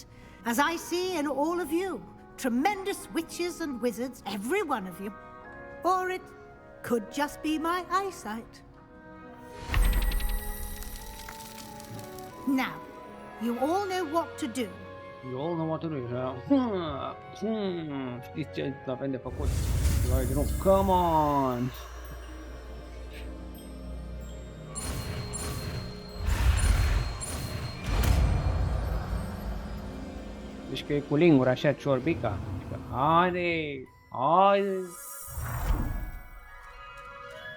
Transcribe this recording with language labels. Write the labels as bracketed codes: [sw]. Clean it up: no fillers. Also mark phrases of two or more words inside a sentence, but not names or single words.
[en] As I see in all of you, tremendous witches and wizards, every one of you. Or it could just be my eyesight. Now, you all know what to do. You all know what to do. [ro] Știți ce avem de făcut? [en] Come on! [ro] Deci că e cu lingura așa ciorbica. Haide! Haide!